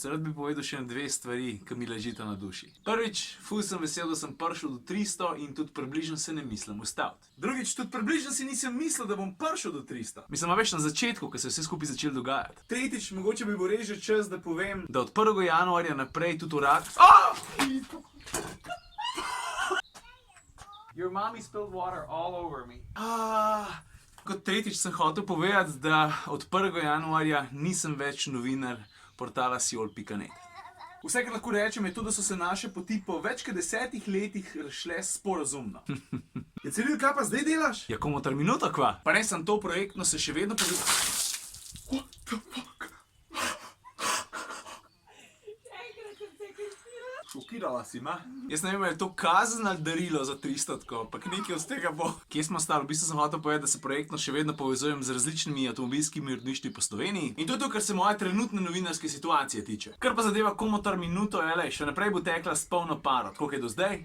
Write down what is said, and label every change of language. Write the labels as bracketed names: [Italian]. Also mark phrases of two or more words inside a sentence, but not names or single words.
[Slovenian] Rad bi povedal še dve stvari, ki mi ležita na duši. Prvič, ful sem vesel, da sem prišel do 300 in tudi približno se ne mislim ustaviti. Drugič, tudi približno si nisem mislil, da bom prišel do 300. Mislim, a veš na začetku, ko se je vse skupaj začelo dogajati. Tretjič, mogoče bi bo res že čas, da povem, da od 1. januarja naprej tudi urad... [English] Your mommy spilled water all over me. [Slovenian] Kot tretjič sem hotel povedati, da od 1. januarja nisem več novinar portala Siol.net. Vse, kar lahko rečem, je to, da so se naše poti po več kot 10 letih razšle sporazumno. Je Ciril, kaj pa zdaj delaš? Ja, komentar minuto, kva? Pa ne sem to projektno, se še vedno [English] What the fuck? [Slovenian] Šokirala si, ma? Jaz ne vem, je to kazen ali darilo za 300, pa nekaj od tega bo. Kje smo stali? V bistvu sem hotel povedati, da se projektno še vedno povezujem z različnimi avtomobilskimi uredništvi po Sloveniji. In to je to, kar se moje trenutne novinarske situacije tiče. Kar pa zadeva komentar minuto, še naprej bo tekla s polno paro, tako je do zdaj.